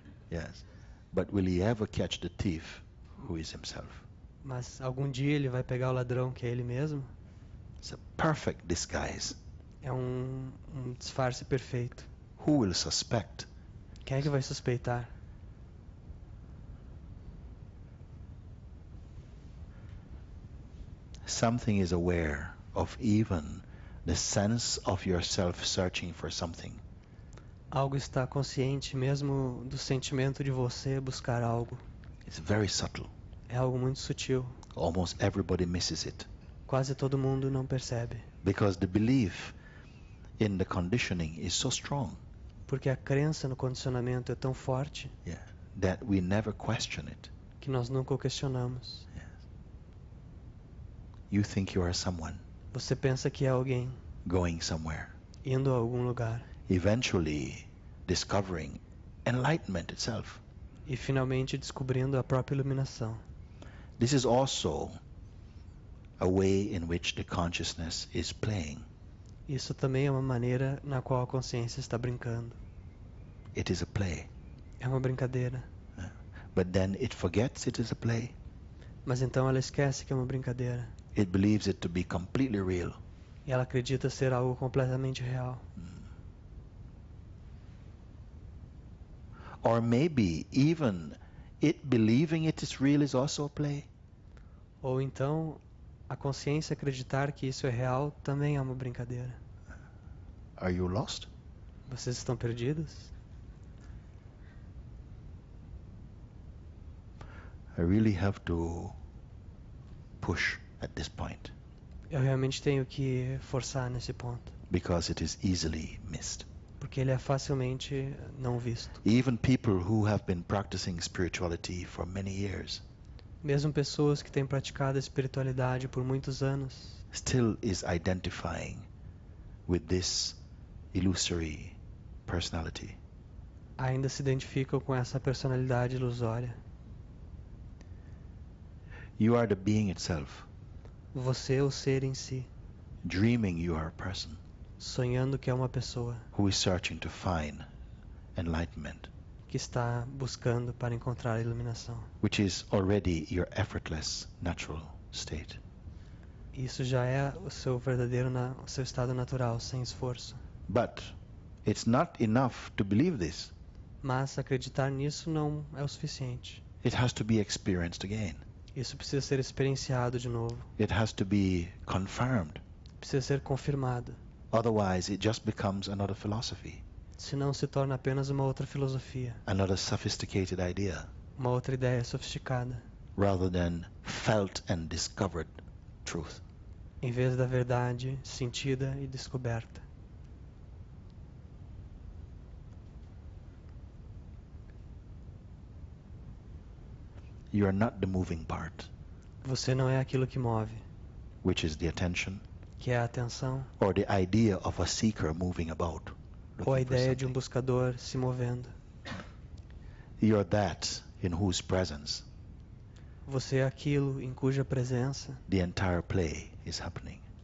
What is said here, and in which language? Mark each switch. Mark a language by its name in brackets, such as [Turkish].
[English] Yes, but will he ever catch the thief who is himself? [Portuguese] Mas algum dia ele vai pegar o ladrão que é ele mesmo? [English] It's a perfect disguise. [Portuguese] É um disfarce perfeito. [English] Who will suspect? [Portuguese] Quem é que vai suspeitar? [English] Something is aware of even the sense of yourself searching for something. [Portuguese] Algo está consciente mesmo do sentimento de você buscar algo. [English] It's very subtle. [Portuguese] É algo muito sutil. [English] Almost everybody misses it. [Portuguese] Quase todo mundo não percebe. [English] Because the belief in the conditioning is so strong, [Portuguese] Porque a crença no condicionamento é tão forte [English] that we never question it. [Portuguese] que nós nunca o questionamos. [English] You think you are someone [Portuguese] Você pensa que é alguém [English] going somewhere, [Portuguese] indo a algum lugar [English] eventually discovering enlightenment itself. [Portuguese] e finalmente descobrindo a própria iluminação. [English] This is also a way in which the consciousness is playing. [Portuguese] Isso também é uma maneira na qual a consciência está brincando. [English] It is a play. [Portuguese] É uma brincadeira. [English] But then it forgets it is a play. [Portuguese] Mas então ela esquece que é uma brincadeira. [English] It believes it to be completely real. [Portuguese] E ela acredita ser algo completamente real. [English] Or maybe even it believing it is real is also a play. [Portuguese] Ou então a consciência acreditar que isso é real também é uma brincadeira. [English] Are you lost? [Portuguese] Vocês estão perdidos? [English] I really have to push at this point [Portuguese] Eu realmente tenho que forçar nesse ponto, [English] because it is easily missed. [Portuguese] porque ele é facilmente não visto. [English] Even people who have been practicing spirituality for many years [Portuguese] Mesmo pessoas que têm praticado a espiritualidade por muitos anos [English] still is identifying with this illusory personality. [Portuguese] ainda se identificam com essa personalidade ilusória. [English] You are the being itself, [Portuguese] Você é o ser em si, [English] dreaming you are a person [Portuguese] sonhando que é uma pessoa [English] who is searching to find enlightenment, [Portuguese] que está buscando para encontrar a iluminação. [English] which is already your effortless natural state. [Portuguese] Isso já é o seu o seu estado natural, sem esforço. [English] But it's not enough to believe this. [Portuguese] Mas acreditar nisso não é o suficiente. [English] It has to be experienced again. [Portuguese] Isso precisa ser experienciado de novo. [English] It has to be confirmed. [Portuguese] Precisa ser confirmado. [English] Otherwise, it just becomes another philosophy, [Portuguese] Senão se torna apenas uma outra filosofia, [English] another sophisticated idea, [Portuguese] uma outra ideia sofisticada, [English] rather than felt and discovered truth. [Portuguese] em vez da verdade sentida e descoberta. [English] You are not the moving part, [Portuguese] Você não é aquilo que move, [English] which is the attention, [Portuguese] que é a atenção [English] or the idea of a seeker moving about, [Portuguese] ou a [English] looking for [Portuguese] ideia de um [English] something. [Portuguese] buscador se movendo. [English] You're that in whose presence [Portuguese] Você é aquilo em cuja presença [English] the entire play is happening.